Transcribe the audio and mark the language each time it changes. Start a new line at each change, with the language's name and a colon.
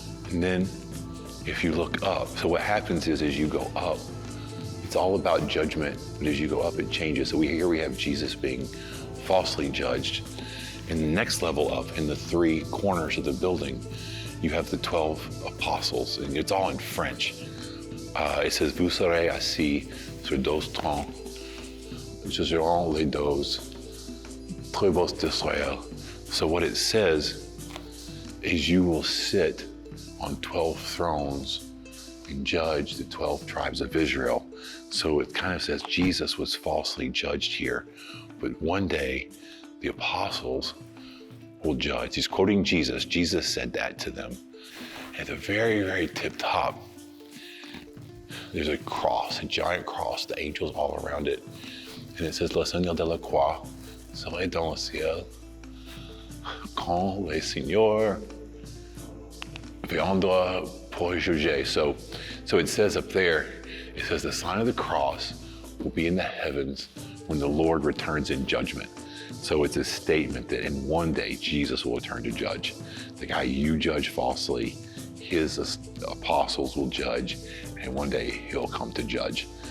English: And then if you look up, so what happens is as you go up, it's all about judgment, but as you go up, it changes. So here we have Jesus being falsely judged. And the next level up, in the 3 corners of the building, you have the 12 apostles, and it's all in French. It says,
French: vous serez assis sur 12 trônes, jugeront les 12 tribus d'Israël.
English: So what it says is you will sit on 12 thrones and judge the 12 tribes of Israel. So it kind of says Jesus was falsely judged here, but one day the apostles will judge. He's quoting Jesus. Jesus said that to them. At the very, very tip top, there's a cross, a giant cross, the angels all around it. And it says, Le Seigneur de la Croix serait dans le ciel quand le Seigneur viendra pour juger. So it says up there, it says the sign of the cross will be in the heavens when the Lord returns in judgment. So it's a statement that in one day, Jesus will return to judge. The guy you judge falsely, his apostles will judge, and one day he'll come to judge.